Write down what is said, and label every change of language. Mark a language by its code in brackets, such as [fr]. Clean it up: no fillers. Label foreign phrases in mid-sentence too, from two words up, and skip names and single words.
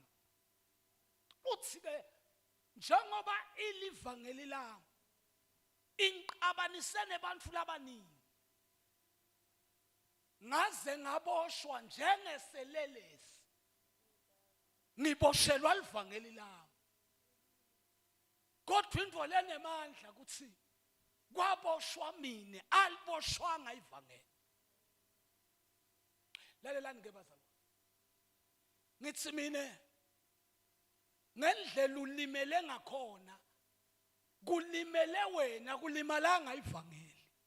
[ss] Uthi ke njengoba ilivangeli lami inqabanise nebantfu labaningi ngaze ngaboshwa njengeselelesi ngiboshelwa livangeli lami. Kodwa into lenemandla kuthi kwaboshwa mina aliboshwanga ivangeli. Lalelani ke bazalwane ngithi mina ngendlela ulimele ngakhona kulimele wena kulimalanga ivangeli.